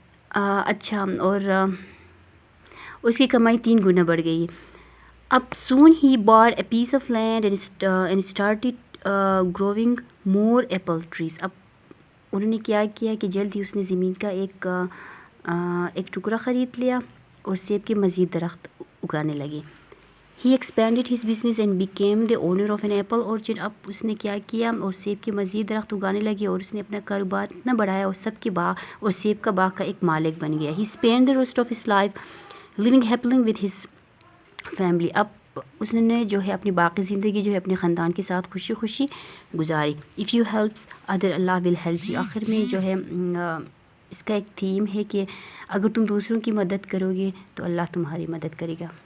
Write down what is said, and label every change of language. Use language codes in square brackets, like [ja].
[ur] اچھا، اور اس کی کمائی 3 گنا بڑھ گئی. [en] اب soon he bought a piece of land and started growing more apple trees. [ur] اب انہوں نے کیا کیا کہ جلد ہی اس نے زمین کا ایک ٹکڑا خرید لیا اور سیب کے مزید درخت اگانے لگے. [en] He expanded his business and became the owner of an apple orchard. [ur] اب اس نے کیا کیا اور سیب کے مزید درخت اگانے لگے اور اس نے اپنا کاروبار اتنا بڑھایا اور سیب کا باغ کا ایک مالک بن گیا. [en] He spent the rest of his life living happily with his family. [ur] اب اس نے جو ہے اپنی باقی زندگی جو ہے اپنے خاندان کے ساتھ خوشی خوشی گزاری. [en] If you help other Allah will help you. [ur] آخر میں جو ہے اس کا ایک تھیم ہے کہ اگر تم دوسروں کی مدد کرو گے تو اللہ تمہاری مدد کرے گا.